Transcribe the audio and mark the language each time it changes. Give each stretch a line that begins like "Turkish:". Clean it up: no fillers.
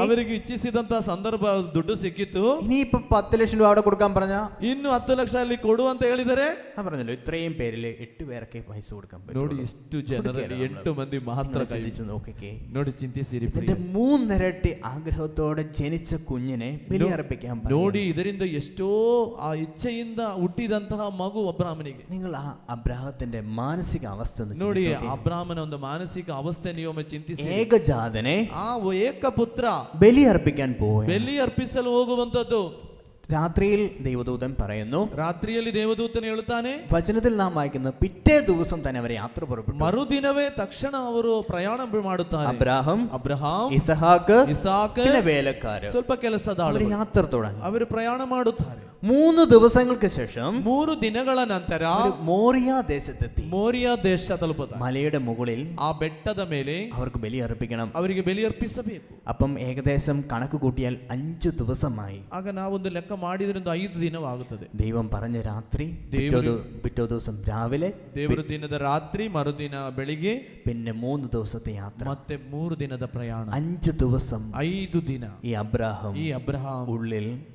Kannada: ಅವರಿಗೆ ಇಚ್ಛಿಸಿದಂತ ಸಂದರ್ಭ ದುಡ್ಡು ಸಿಕ್ಕಿತು.
Malayalam: ഇനിയിപ്പോ 10 ലക്ഷം രൂപ അവിടെ കൊടുക്കാൻ പറഞ്ഞാ
Kannada: ಇನ್ನು 10 ಲಕ್ಷ ಅಲ್ಲಿ ಕೊಡು ಅಂತ ಹೇಳಿದರೆ,
Malayalam: പറഞ്ഞല്ലോ ഇത്രയും പേരില് 8 പേരൊക്കെ പൈസ കൊടുക്കാൻ പറ്റും.
Kannada: ನೋಡಿ ಇಷ್ಟು ಜನರಲ್ಲಿ 8 ಮಂದಿ ಮಾತ್ರ
Malayalam: ചിന്തിച്ചു നോക്കിക്കേ.
Kannada: ನೋಡಿ ಚಿಂತಿಸಿರಿ.
Malayalam: ഇതിന്റെ 3 ഇരട്ടി ആഗ്രഹത്തോടെ ജനിച്ച കുഞ്ഞിനെ ബലിയർപ്പിക്കാൻ
Kannada: ನೋಡಿ ಇದರಿಂದ ಎಷ್ಟೋ ಆ ಇಚ್ಛೆಯಿಂದ ಹುಟ್ಟಿದಂತಹ ಮಗು ಅಬ್ರಾಮನಿಗೆ.
Malayalam: നിങ്ങൾ ആ അബ്രാഹത്തിന്റെ മാനസിക അവസ്ഥ
Kannada: ನೋಡಿ ಅಬ್ರಾಮನ ಒಂದು ಮಾನಸಿಕ ಅವಸ್ಥೆ ನೀವು ಚಿಂತಿಸಿ.
Malayalam: ഏകജാതനെ
Kannada: ಆ ಏಕಪುತ್ರ
Malayalam: ബലിയർപ്പിക്കാൻ പോവുക,
Kannada: ಬಲಿ ಅರ್ಪಿಸಲು ಹೋಗುವಂತದ್ದು.
Malayalam: രാത്രിയിൽ ദൈവദൂതൻ പറയുന്നു,
Kannada: ರಾತ್ರಿಯಲ್ಲಿ ದೇವದೂತನ ಹೇಳುತ್ತಾನೆ,
Malayalam: വചനത്തിൽ നാം വായിക്കുന്നു, പിറ്റേ ദിവസം തന്നെ അവർ യാത്ര പുറപ്പെട്ടു.
Kannada: ಮರುದಿನವೇ ತಕ್ಷಣ ಅವರು ಪ್ರಯಾಣ ಮಾಡುತ್ತಾರೆ.
Malayalam: അബ്രാഹം,
Kannada: ಇಸಾಕ್,
Malayalam: പിന്നെ വേലക്കാര്
Kannada: ಸ್ವಲ್ಪ ಕೆಲಸದಾಳರು
Malayalam: യാത്ര തുടങ്ങി.
Kannada: ಅವರು ಪ್ರಯಾಣ ಮಾಡುತ್ತಾರೆ.
Malayalam: 3 ദിവസങ്ങൾക്ക് ശേഷം
Kannada: 3 ದಿನಗಳ ನಂತರ
Malayalam: മോറിയ ദേശത്തെത്തി.
Kannada: ಮೋರಿಯಾ ದೇಶ ತಲುಪುತ್ತಾರೆ.
Malayalam: മലയുടെ മുകളിൽ
Kannada: ಆ ಬೆಟ್ಟದ ಮೇಲೆ
Malayalam: അവർക്ക് ബലി അർപ്പിക്കണം.
Kannada: ಅವರಿಗೆ ಬಲಿ ಅರ್ಪಿಸಬೇಕು.
Malayalam: അപ്പം ഏകദേശം കണക്ക് കൂട്ടിയാൽ 5 ദിവസമായി.
Kannada: ಆಗ ನಾವೊಂದು ಲೆಕ್ಕ ಮಾಡಿದ್ರಿಂದ 5 ದಿನವಾಗುತ್ತದೆ.
Malayalam: ദൈവം പറഞ്ഞ രാത്രി, പിറ്റേ ദിവസം രാവിലെ,
Kannada: ದೇವರ ದಿನದ ರಾತ್ರಿ, ಮರುದಿನ ಬೆಳಿಗ್ಗೆ,
Malayalam: പിന്നെ 3 ദിവസത്തെ യാത്ര,
Kannada: ಮತ್ತೆ 3 ದಿನದ ಪ್ರಯಾಣ.
Malayalam: 5 ദിവസം
Kannada: 5 ದಿನ
Malayalam: ഈ അബ്രാഹാം ഉള്ളിൽ